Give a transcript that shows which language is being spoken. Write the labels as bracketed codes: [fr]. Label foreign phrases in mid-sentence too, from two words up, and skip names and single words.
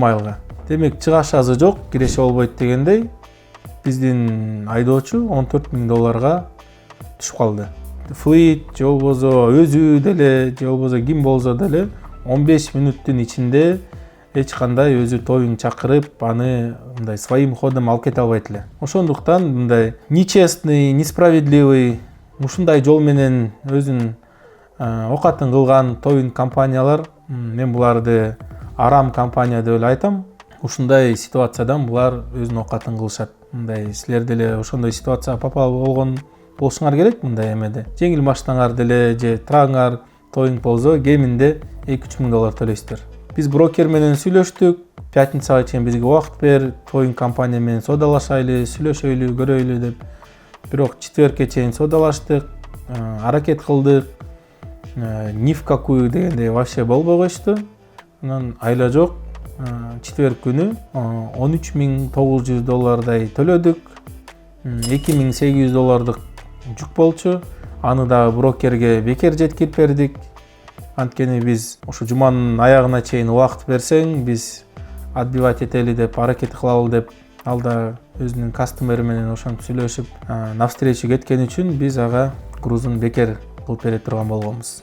[ky] Демек чыгашасы жок, киреше болбойт дегендей. биздин айдоочу $14,000 түшүп калды. Fleet же болбосо өзү деле же болбосо ким болсо деле 15 мүнөттүн ичинде эч кандай өзү тоюн чакырып, аны мындай [ru] своим ходом [ky] алып кете албайт эле. Ошондуктан мындай [ru] нечестный, несправедливый [ky] ушундай жол менен өзүнүн окатын кылган тоюн компаниялар, мен буларды арам компания деп эле айтам. Ушундай ситуациядан булар өзүнүн окатын кылышат. Мындай силер деле ошондой ситуацияга попал болгон болушуңар керек. Мындай эмеде жеңил машинаңар деле же трагыңар тоюн болсо кеминде $2-3 төлөйсүздөр. Биз брокер менен сүйлөштүк. Пятницага чейин бизге убакыт бер, тоюн компания менен содалашайлы, сүйлөшөйлү, көрөйлү деп. Бирок четверге чейин содалаштык, аракет кылдык. [ru] Ни в какую [ky] дегенде вообще болбой койушту. Анан айла жок. Четверг күнү $13,900 төлөдүк. $2,800 жүк болчу. Аны дагы брокерге бекер жеткирип бердик. Анткени биз ушу жуманын аягына чейин убакыт берсең, биз отбивать этели деп аракет кылалы деп, ал да өзүнүн кастомери менен ошентип сүйлөшүп, навстречу кеткен үчүн биз ага грузун бекер кылып бере турган болгонбуз.